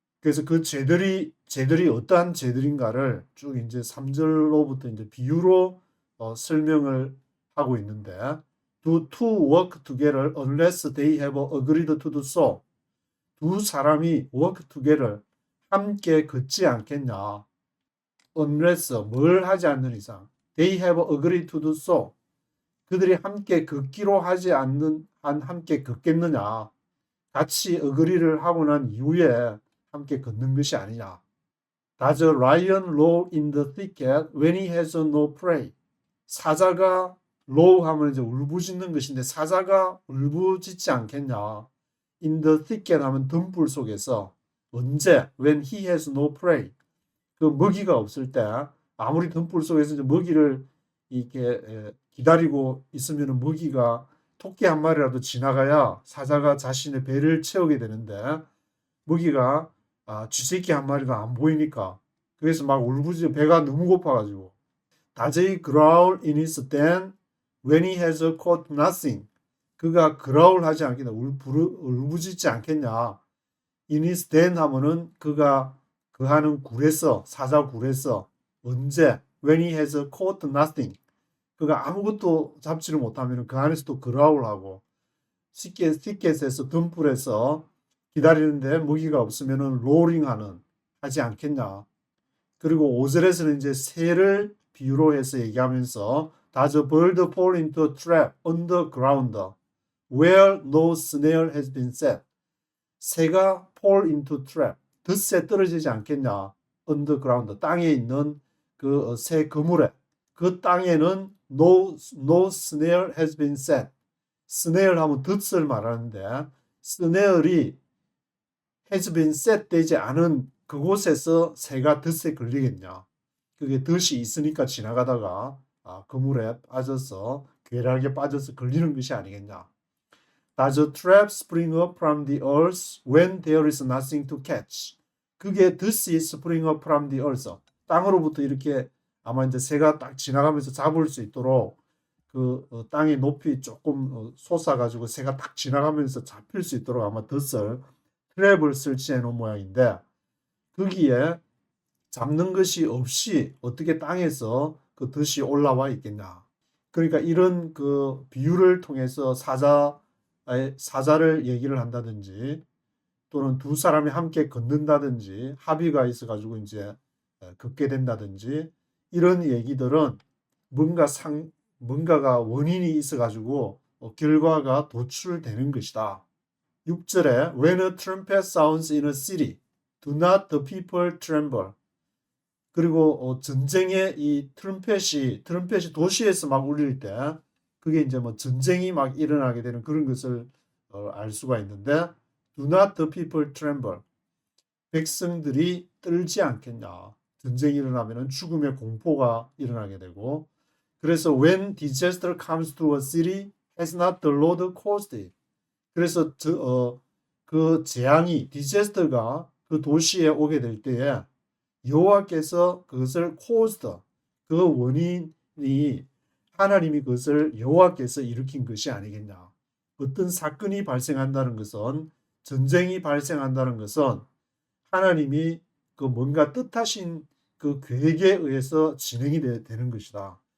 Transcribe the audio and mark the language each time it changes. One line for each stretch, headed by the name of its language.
Korean: 그래서 그 죄들이 어떠한 죄들인가를 쭉 이제 3절로부터 이제 비유로 설명을 하고 있는데,
English: Do two work together unless they have agreed to do so.
Korean: 두 사람이
English: work together,
Korean: 함께 걷지 않겠냐.
English: Unless,
Korean: 뭘 하지 않는 이상.
English: They have agreed to do so.
Korean: 그들이 함께 걷기로 하지 않는 한 함께 걷겠느냐. 같이 agree를 하고 난 이후에 함께 걷는 것이 아니냐.
English: Does a lion roar in the thicket when he has no prey?
Korean: 사자가 roar 하면 이제 울부짖는 것인데, 사자가 울부짖지 않겠냐.
English: In the thicket
Korean: 하면 등불 속에서. 언제?
English: When he has no prey.
Korean: 그 먹이가 없을 때, 아무리 등불 속에서 이제 먹이를 이렇게 기다리고 있으면 먹이가 토끼 한 마리라도 지나가야 사자가 자신의 배를 채우게 되는데, 먹이가 쥐새끼 한 마리가 안 보이니까, 그래서 막 울부짖어. 배가 너무 고파가지고.
English: Does he growl in his den when he has caught nothing?
Korean: 그가 growl 하지 않겠냐, 울부짖지 않겠냐.
English: In his den
Korean: 하면은 그가 그하는 굴에서, 사자 굴에서. 언제?
English: When he has caught nothing.
Korean: 그가 아무것도 잡지를 못하면 그 안에서도 그라울하고, 티켓에서 등불에서 기다리는데 먹이가 없으면 로링하는 하지 않겠냐. 그리고 5절에서는 이제 새를 비유로 해서 얘기하면서
English: Does a bird fall into a trap underground where no snare has been set?
Korean: 새가
English: fall into trap,
Korean: 덫에 떨어지지 않겠냐. underground, 땅에 있는 그 새 그물에, 그 땅에는
English: no snare has been set.
Korean: snare 하면 덫을 말하는데, snare이
English: has been set
Korean: 되지 않은 그곳에서 새가 덫에 걸리겠냐. 그게 덫이 있으니까 지나가다가 그물에 빠져서, 괴락에 빠져서 걸리는 것이 아니겠냐.
English: Does a trap spring up from the earth when there is nothing to catch?
Korean: 그게 덫이
English: spring up from the earth.
Korean: 땅으로부터 이렇게 아마 이제 새가 딱 지나가면서 잡을 수 있도록 그 땅의 높이 조금 솟아가지고 새가 딱 지나가면서 잡힐 수 있도록 아마 덫을, 트랩을 설치해 놓은 모양인데, 거기에 잡는 것이 없이 어떻게 땅에서 그 덫이 올라와 있겠냐. 그러니까 이런 그 비유를 통해서 사자를 얘기를 한다든지 또는 두 사람이 함께 걷는다든지 합의가 있어가지고 이제 걷게 된다든지 이런 얘기들은 뭔가가 원인이 있어가지고 결과가 도출되는 것이다.
English: 6절에 When a trumpet sounds in a city, do not the people tremble.
Korean: 그리고 전쟁의 이 트럼펫이 도시에서 막 울릴 때 그게 이제 뭐 전쟁이 막 일어나게 되는 그런 것을 알 수가 있는데
English: do not the people tremble.
Korean: 백성들이 떨지 않겠냐. 전쟁이 일어나면 죽음의 공포가 일어나게 되고 그래서
English: when disaster comes to a city, has not the Lord caused it.
Korean: 그래서 그 재앙이 디제스터가 그 도시에 오게 될 때에 여호와께서 그것을 caused, 그 원인이 하나님이 그것을 여호와께서 일으킨 것이 아니겠냐. 어떤 사건이 발생한다는 것은 전쟁이 발생한다는 것은 하나님이 그 뭔가 뜻하신 그 계획에 의해서 진행이 되는 것이다.